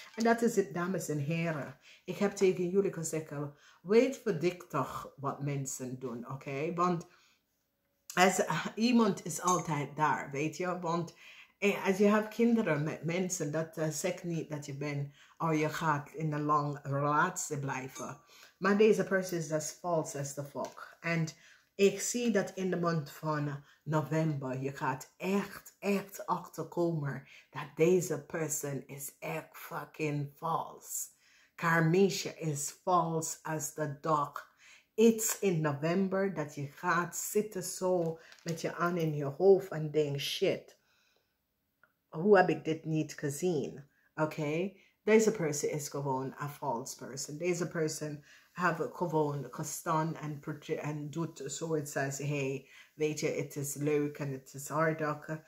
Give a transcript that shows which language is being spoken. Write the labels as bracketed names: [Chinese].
[Dutch] En dat is het, dames en heren. Ik heb tegen jullie gezegd, weet verdiktig wat mensen doen, oké? Want als iemand is altijd daar, weet je? Want als je hebt kinderen met mensen, dat zegt niet dat je bent, of je gaat in een lange relatie blijven. Maar deze persoon is [English] as false as the fuck. [Dutch] En ik zie dat in de maand van november, je gaat echt achterkomen dat deze persoon is echt fucking false. [English] Karmisha is false as the dog. [Dutch] Iets in november dat je gaat zitten zo met je aan in je hoofd en denk, shit, hoe heb ik dit niet gezien? Oké? Deze person is gewoon een false person. Deze person have gewoon gestaan en doet zoiets als, hey, weet je, het is leuk en het is hard.